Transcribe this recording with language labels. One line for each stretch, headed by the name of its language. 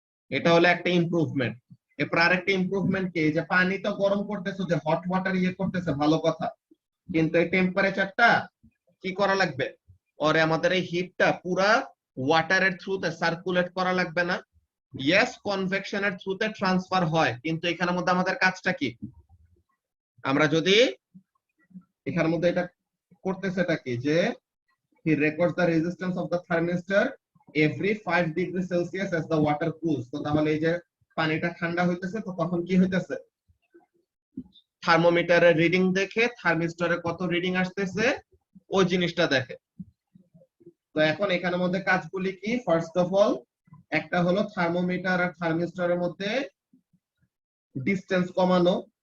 Bangla: এটা হলো একটা ইমপ্রুভমেন্ট। এরপর আরেকটা ইমপ্রুভমেন্ট কি, যে পানি তো গরম করতেছো, যে হট ওয়াটার ইয়ে করতেছে ভালো কথা, কিন্তু এই টেম্পারেচারটা কি করা লাগবে? ওরে আমাদের এই হিটটা পুরা ওয়াটারের থ্রুতে সার্কুলেট করা লাগবে না? ইয়েস, কনভেকশনের থ্রুতে ট্রান্সফার হয়, কিন্তু এখানের মধ্যে আমাদের কাজটা কি? আমরা যদি এখানের মধ্যে এটা করতেছে, এটা কি, যে
English: he records the resistance of the thermistor every 5 degrees Celsius as the water cools।
Bangla: তো তাহলে এই যে পানিটা ঠান্ডা হইতেছে, তো তখন কি হইতেছে? থার্মোমিটারের রিডিং দেখে থার্মিস্টরে কত রিডিং আসতেছে ওই জিনিসটা দেখে। তো এখন এখানের মধ্যে কাজগুলি কি? ফার্স্ট অফ অল, একটা হলো থার্মোমিটার আর থার্মিস্টরের মধ্যে ডিসটেন্স কমানো।